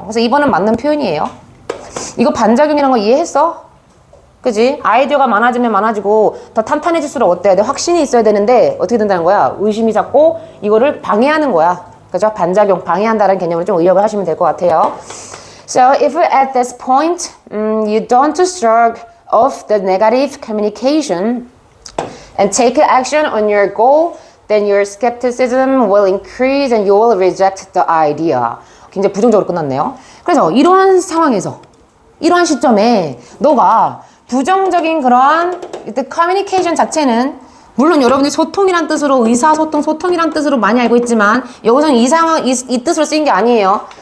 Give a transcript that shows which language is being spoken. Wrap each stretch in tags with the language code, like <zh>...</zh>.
<ko>그래서 이번은 맞는 표현이에요. 이거 반작용이라는 거 이해했어? 그지? 아이디어가 많아지면 많아지고 더 탄탄해질수록 어때야 돼? 확신이 있어야 되는데 어떻게 된다는 거야? 의심이 자꾸 이거를 방해하는 거야. 그죠? 반작용, 방해한다는 개념으로 좀 의역을 하시면 될 것 같아요.</ko> <en>So if at this point you don't shrug off the negative communication and take action on your goal, then your skepticism will increase and you will reject the idea.</en> <ko>굉장히 부정적으로 끝났네요. 그래서 이러한 상황에서, 이러한 시점에 너가 부정적인 그러한 커뮤니케이션 자체는 물론 여러분들이 소통이란 뜻으로 의사소통, 소통이란 뜻으로 많이 알고 있지만 여기서는 이 상황, 이 뜻으로 쓰인 게 아니에요.</ko>